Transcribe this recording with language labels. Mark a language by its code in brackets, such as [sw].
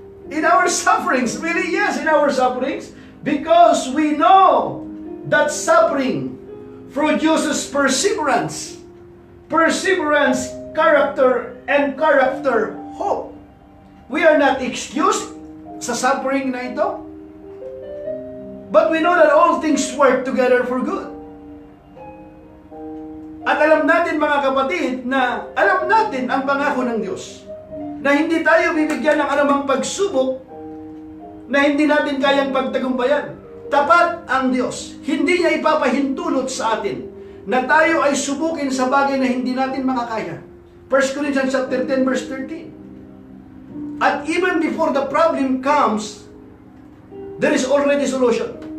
[en] In our sufferings. Really, yes, in our sufferings. Because we know that suffering produces perseverance. Perseverance, character, and character, hope. We are not excused [tl] sa suffering na ito. [en] But we know that all things work together for good. [tl] At alam natin mga kapatid na alam natin ang pangako ng Diyos na hindi tayo bibigyan ng anumang pagsubok na hindi natin kayang pagtagumpayan. Tapat ang Diyos. Hindi niya ipapahintulot sa atin na tayo ay subukin sa bagay na hindi natin makakaya. [en] 1 Corinthians chapter 10 verse 13. At even before the problem comes, there is already solution.